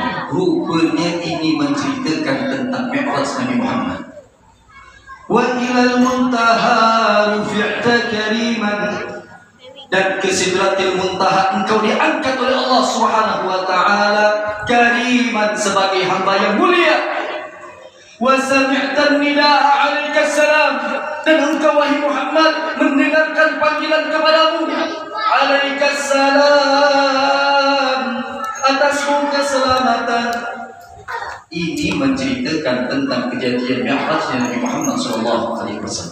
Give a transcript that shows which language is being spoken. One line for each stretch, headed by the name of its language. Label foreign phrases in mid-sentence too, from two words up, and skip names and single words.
Indonesian: Rupanya ini menceritakan tentang Mi'raj Nabi Muhammad.
Arabic: وإلى المنتهى رفعت كريما,
Indonesian: dan ke Sidratil Muntaha engkau diangkat oleh Allah
Arabic: سبحانه وتعالى
Indonesian: kariman, sebagai hamba yang mulia.
Arabic: وسمعت النداء عليك السلام,
Indonesian: dan engkau wahai Muhammad mendengarkan panggilan kepadamu.
Arabic: عليك السلام,
Indonesian: atasmu keselamatan. Ini menceritakan tentang kejadian Mi'rajnya Nabi Muhammad SAW.